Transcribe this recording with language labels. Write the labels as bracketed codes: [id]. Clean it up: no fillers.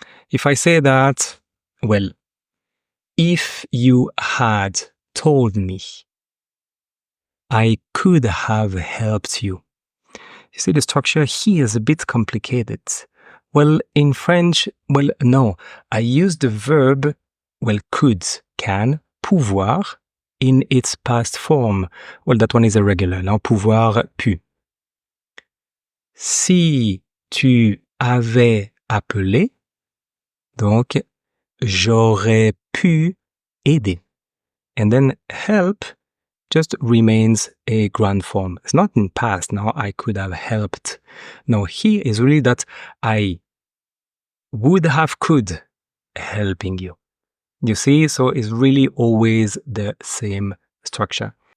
[en] If I say that, well, if you had told me, I could have helped you. You see, the structure here is a bit complicated. Well, in French, well, no, I use the verb, well, could, can, pouvoir, in its past form. Well, that one is irregular. [fr] Now, pouvoir, pu. Si tu avais appelé, donc, j'aurais pu aider. [en] And then help just remains a grand form. It's not in past. Now, I could have helped. No, here is really that I would have could helping you. You see, so it's really always the same structure.